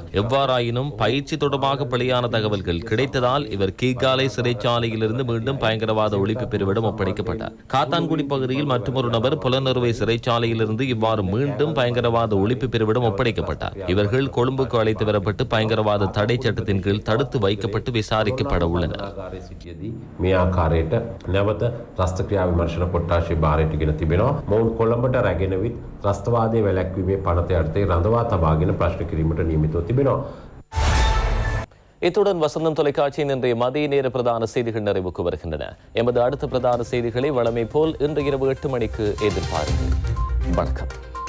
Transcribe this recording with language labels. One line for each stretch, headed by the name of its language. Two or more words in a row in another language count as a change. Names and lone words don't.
Tamil: எவ்வாறாயினும் பயிற்சி தொடர்பாக பலியான தகவல்கள் கிடைத்ததால் இவர் கீகாலை சிறைச்சாலையிலிருந்து மீண்டும் பயங்கரவாத ஒழிப்பு பிரிவிடம் ஒப்படைக்கப்பட்டார். காத்தான்குடி பகுதியில் மற்றொரு நபர் புலனறுவை சிறைச்சாலையிலிருந்து இவ்வாறு மீண்டும் பயங்கரவாத ஒழிப்பு பிரிவிடம் ஒப்படைக்கப்பட்டார். இவர்கள் கொழும்புக்கு அழைத்து வரப்பட்டு பயங்கரவாத தடை சட்டத்தின் கீழ் தடுத்து வைக்கப்பட்டு விசாரிக்கப்பட உள்ளனர்.
Sinhala: ත්‍රස්තවාදයේ වැළැක්වීමේ පනත යටතේ රඳවා තබාගෙන ප්‍රශ්න කිරීමට නියමිතව තිබෙනවා.
Tamil: இத்துடன் வசந்தம் தொலைக்காட்சியின் இன்றைய மதிய நேர பிரதான செய்திகள் நிறைவுக்கு வருகின்றன. எமது அடுத்த பிரதான செய்திகளை வழமை போல் இன்று இரவு 8 மணிக்கு எதிர்பாருங்கள். வணக்கம்.